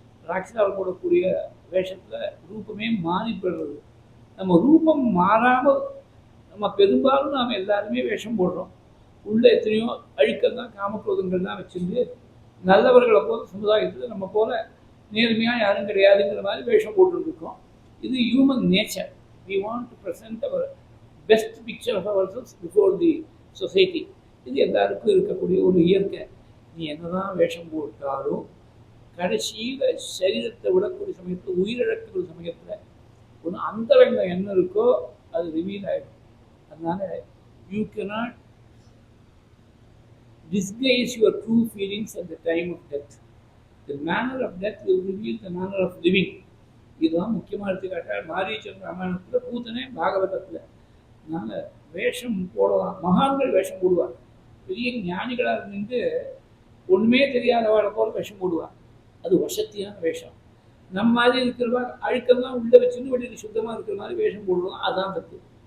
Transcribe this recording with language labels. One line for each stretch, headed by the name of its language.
Tamil: ராட்சதால் போடக்கூடிய வேஷத்தில் ரூபமே மாறிப்படுறது. நம்ம ரூபம் மாறாமல் நம்ம பெரும்பாலும் நாம் எல்லாருமே வேஷம் போடுறோம். உள்ள எத்தனையோ அழுக்கள் தான் காமக்ரோதங்கள் தான் வச்சுருந்து நல்லவர்களை போல சமுதாயத்தில் நம்ம போல நேர்மையாக யாரும் கிடையாதுங்கிற மாதிரி வேஷம் போட்டுருக்கோம்.
English: இது human nature. We want to present our best picture of ourselves before the society.
Tamil: இது எல்லாருக்கும் இருக்கக்கூடிய ஒரு இயற்கை. நீ என்னதான் வேஷம் போட்டாலும் கடைசியில் சரீரத்தை விடக்கூடிய சமயத்தில் உயிரிழக்கக்கூடிய சமயத்தில் ஒன்று அந்தரங்கம் என்ன இருக்கோ அது ரிவீல் ஆகிடும். அதனால
English: You cannot disguise your true feelings at the time of death. The manner of death will reveal the manner of living.
Tamil: இதுதான் முக்கியமாக எடுத்துக்காட்டால் மாரீச்சன் ராமாயணத்தில் பூத்தனே பாகவதத்தில். அதனால் வேஷம் போடலாம். மகான்கள் வேஷம் போடுவார். பெரிய ஞானிகளாக இருந்து ஒன்றுமே தெரியாதவாளை போல வேஷம் போடுவார். அது வசத்தியான வேஷம். நம்ம மாதிரி இருக்கிறவா அழுக்கெல்லாம் உள்ளே வச்சுன்னு வெளியில் சுத்தமாக இருக்கிற மாதிரி வேஷம் போடுவோம். அதான் தப்பு.